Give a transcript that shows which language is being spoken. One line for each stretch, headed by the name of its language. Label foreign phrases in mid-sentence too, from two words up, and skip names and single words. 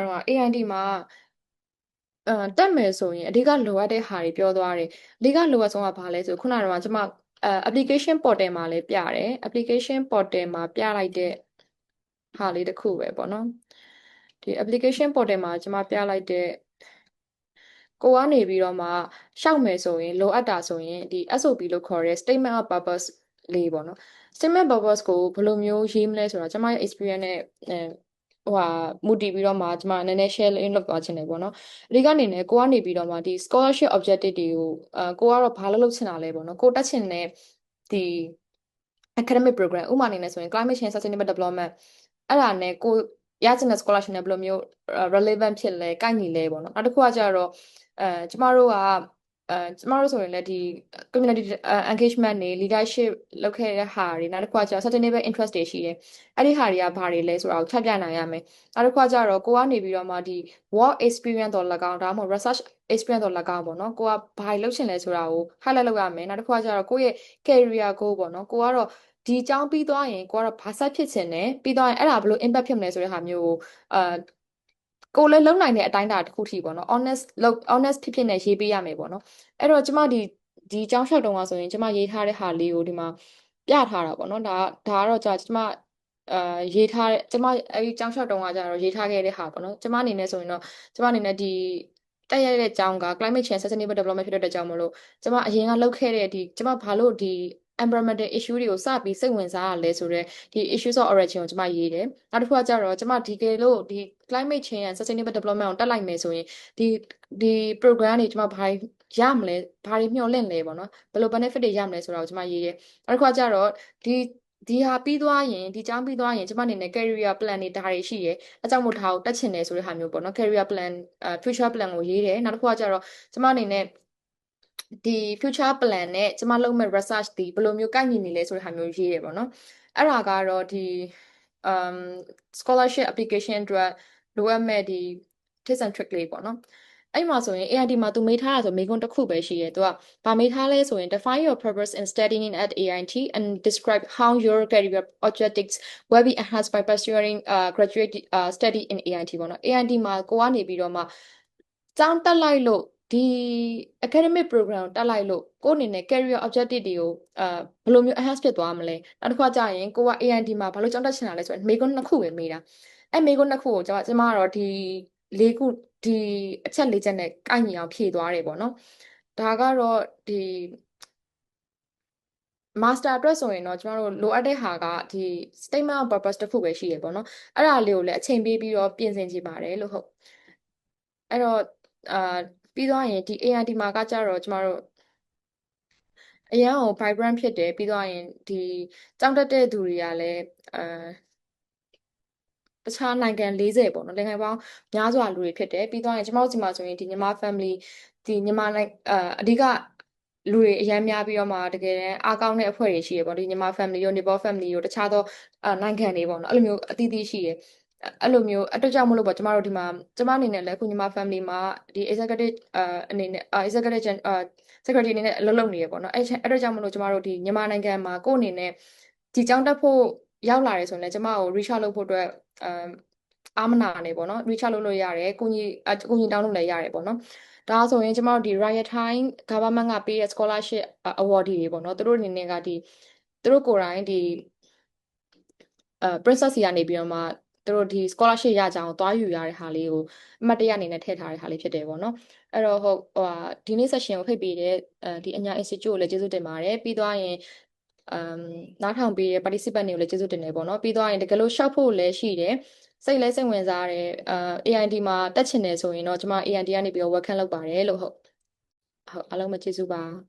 Burmese: ကတော့ AIT မှာတက်မယ်ဆိုရင်အဓိကလိုအပ်တဲ့ဟာတွေပြောသွားတယ်အဓိကလိုအပ်ဆုံးကဘာလဲဆိုခုနကတော့ကျမ
English: application portal
Burmese: မှာလည်းပြတယ်
English: application portal
Burmese: မှာပြလိုက်တဲ့ဟာလေးတစ်ခုပဲပေါ့နော်ဒီ
English: application portal
Burmese: မှာကျမပြလိုက်တဲ့ကိုကနေပြီးတော့မှရှောက်မယ်ဆိုရင်လိုအပ်တာဆိုရင်ဒီ SOP လို့ခေါ်တဲ့
English: statement of purpose
Burmese: လေးပေါ့နော်
English: statement purpose
Burmese: ကိုဘယ်လိုမျိုးရေးမလဲဆိုတာကျမရဲ့ experience နဲ့မူတည်ပြီးတော့မှကျမနည်းနည်း share လုပ်သွားချင်တယ်ပေါ့နော်အဓိကနေနဲ့ကိုကနေပြီးတော့မှဒီ
English: scholarship objective
Burmese: တွေကိုကိုကတော့ဘာလုပ်ချင်တာလဲပေါ့နော်ကိုတက်ချင်တဲ့ဒီ
English: academic program
Burmese: ဥပမာအနေနဲ့ဆိုရင်
English: climate change sustainable development
Burmese: အဲ့ဒါနဲ့ကိုရချင်တဲ့ scholarship နဲ့ဘယ်လိုမျိုး relevant ဖြစ်လဲကိုက်ညီလဲ ပေါ့နော်နောက်တစ်ခုကကျတော့ကျမတို့ဆိုရင်လည်းဒီ
English: community engagement
Burmese: တွေ leadership လုပ်ခဲ့တဲ့ဟာတွေနောက်တစ်ခုကကျတော့
English: sustainable interest
Burmese: တွေရှိတယ်အဲ့ဒီဟာတွေကဘာတွေလဲဆိုတာကိုထပ်ပြနိုင်ရမယ်နောက်တစ်ခုကကျတော့ကိုကနေပြီးတော့မှဒီ
English: work experience
Burmese: တော့၎င်းဒါမှမဟုတ် research experience တော့၎င်းပေါ့နော်ကိုကဘာတွေလုပ်ချင်လဲဆိုတာကို highlight လုပ်ရမယ်နောက်တစ်ခုကကျတော့ကိုယ့်ရဲ့
English: career goal
Burmese: ပေါ့နော်ကိုကတော့ဒီအကြောင်းပြီးသွားရင်ကိုကတော့ဘာဆက်ဖြစ်ချင်တယ်ပြီးသွားရင်အဲ့ဒါ ဘယ်လို impact ဖြစ်မလဲဆိုတဲ့ဟာမျိုးကိုကိုလည်းလုံနိုင်တဲ့အတိုင်းအတာတစ်ခုထိပေါ့နော် honest ဖြစ်နဲ့ရေးပေးရမယ်ပေါ့နော်အဲ့တော့ကျမဒီအကြောင်းလျှောက်တုံးကဆိုရင်ကျ မရေးထားတဲ့ဟာလေးကိုဒီမှာပြထားတာပေါ့နော်ဒါကတော့ကျမရေးထားတဲ့ကျမအဲဒီအကြောင်းလျှောက်တုံးကကျတော့ရေးထားခဲ့တဲ့ဟာပေါ့နော်ကျမအနေနဲ့ဆိုရင်တော့ကျမအနေနဲ့ဒီတက်ရတဲ့အကြောင်းက
English: climate change sustainable development
Burmese: ဖြစ်တဲ့အကြောင်းမလို့ကျမအရင်ကလုပ်ခဲ့တဲ့ကျမဘာလို့ဒီ
English: environmental issue
Burmese: တွေကိုစပြီးစိတ်ဝင်စားရလဲဆိုတော့ဒီ
English: issues of origin
Burmese: ကိုကျမရေးတယ်နောက်တစ်ခုကကျတော့ကျမဒီကေလို့ဒီ
English: climate change and sustainable development
Burmese: ကိုတက်လိုက်မယ်ဆိုရင်ဒီ program တွေကျမဘာ ရမလဲဘာတွေမျှော်လင့်လဲပေါ့နော်ဘယ်လို benefit တွေရမလဲဆိုတာကိုကျမရေးတယ်နောက်တစ်ခါကျတော့ဒီဟာပြီးသွားရင်ဒီကျောင်းပြီးသွားရင်ကျမအနေနဲ့
English: career plan
Burmese: တွေဒါတွေရှိရယ်အကြောင်းမို့ထားကိုတက်ချင်တယ်ဆိုတဲ့ဟာမျိုးပေါ့နော်
English: career plan future
Burmese: plan ကိုရေးတယ်နောက်တစ်ခါကျတော့ကျမအနေနဲ့ဒီ
English: future plan
Burmese: နဲ့ကျမလုပ်မဲ့ research ဒီဘယ်လိုမျိုးကိုက်ညီနေလဲဆိုတဲ့ဟာမျိုးရေးတယ်ပေါ့နော်အဲ့ဒါကတော့ဒီ
English: scholarship application
Burmese: အတွက်လိုအပ် မဲ့ဒီ
English: tips and trick
Burmese: လေးပေါ့နော်အဲ့မှာဆိုရင် AIT မှာသူမေးထားတာဆိုမေးခွန်းတစ်ခုပဲရှိရဲသူကဗာမေးထားလဲဆိုရင်
English: define your purpose in studying at AIT and describe how your career objectives will be enhanced by pursuing graduate study in AIT
Burmese: ပေါ့နော် AIT မှာကိုကနေပြီးတော့မှကျောင်းတက်လိုက်လို့ဒီ
English: academic program
Burmese: တက်လိုက်လို့ကိုအနေနဲ့
English: career objective
Burmese: တွေကိုဘယ်လိုမျိုး enhance ဖြစ်သွားမလဲနောက်တစ်ခါကျရင်ကိုက AIT မှာဘာလို့ကျောင်းတက်ချင်တာလဲဆိုရင်မေးခွန်းနှစ်ခုပဲမေးတာအဲ့မေးခွန်းနှစ်ခုကိုကျမကတော့ဒီ၄ခုဒီအချက်၄ချက်နဲ့ကိုက်ညီအောင်ဖြည့်သွားတယ်ပေါ့နော်ဒါကတော့ဒီ master အတွက်ဆိုရင်တော့ကျမတို့လိုအပ်တဲ့ဟာကဒီ
English: statement of purpose
Burmese: တစ်ခုပဲရှိရပေါ့နော်အဲ့ဒါလေးကိုလည်းအချိန်ပေးပြီးတော့ပြင်ဆင်ကြည့်ပါတယ်လို့ဟုတ်အဲ့တော့ပြီးသွားရင်ဒီ AIT မှာကကြတော့ကျမတို့အရန်ကို vibrant ဖြစ်တယ်ပြီးသွားရင်ဒီကျောင်းတက်တဲ့သူတွေကလည်းတခြားနိုင်ငံ40ပေါ့နော်နိုင်ငံပေါင်းများစွာလူတွေဖြစ်တယ်ပြီးသွားရင်ကျ မတို့ဒီမှာဆိုရင်ဒီမြန်မာ family ဒီမြန်မာနိုင်ငံအဓိကလူတွေအများများပြီးတော့မှတကယ်တမ်းအားကောင်းတဲ့အဖွဲ့တွေရှိရပေါ့ဒီမြန်မာ family ရော Nepal family ရောတခြားသောနိုင်ငံတွေပေါ့နော်အဲ့လိုမျိုးအသီးသီးရှိရအဲ့လိုမျိုးအတွက်ကြောင့်မလို့ပေါ့ကျမတို့ဒီမှာကျမအနေနဲ့လည်းခုညီမ family မှာဒီ executive အနေနဲ့
English: executive secretary
Burmese: အနေနဲ့အလုပ်လုပ်နေရပေါ့နော်အဲ့အတွက်ကြောင့်မလို့ကျမတို့ဒီမြန်မာနိုင်ငံမှာကိုယ့်အနေနဲ့ဒီကျောင်းတက်ဖို့ရောက်လာတယ်ဆိုရင်လည်းကျမကို
English: reach out
Burmese: လုပ်ဖို့အတွက်အားမနာ နေပေါ့နော်
English: reach out
Burmese: လုပ်လို့ရတယ်ကိုကြီးတောင်းလို့လည်းရတယ်ပေါ့နော်ဒါဆိုရင်ကျမတို့ဒီ Riot Time government ကပေးတဲ့
English: scholarship award
Burmese: တွေပေါ့နော်သူတို့အနေနဲ့ ကဒီသူတို့ကိုယ်တိုင်ဒီ princess စီကနေပြီးတော့မှသူတို့ဒီ scholarship ရကြအောင်သွားယူရတဲ့ဟာလေးကိုအမှတ်တရအနေနဲ့ထည့်ထားတဲ့ဟာလေးဖြစ်တယ်ပေါ့နော်အဲ့တော့ဟုတ်ဒီနေ့ session ကိုဖိတ်ပေးတဲ့ဒီအညာ institute ကိုလည်းကျေးဇူးတင်ပါတယ်ပြီးသွားရင်နားထောင်ပေးတဲ့ participant တွေကိုလည်းကျေးဇူးတင်တယ်ပေါ့နော်ပြီးသွားရင်တကယ်လို့ short ဖို့လည်းရှိတယ်စိတ်ဝင်စားတယ်AIT မှာတက်ချင်တယ်ဆိုရင်တော့ကျွန်မ AIT ကနေပြီးတော့ welcome လုပ်ပါတယ်လို့ဟုတ်အားလုံးပဲကျေးဇူးပါ